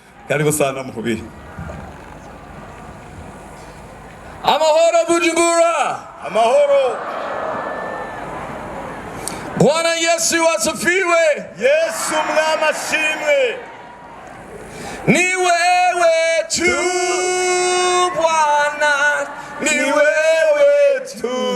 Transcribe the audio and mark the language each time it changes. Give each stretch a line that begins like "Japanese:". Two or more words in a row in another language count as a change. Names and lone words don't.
Swahili: Karibu sana mhubiri.
Kinyarwanda: Amahoro Bujumbura. Amahoro.
Swahili: Bwana Yesu asifiwe.
Kinyarwanda: Yesu mwami ashimwe.
Swahili: Ni wewe tu Bwana, ni wewe tu.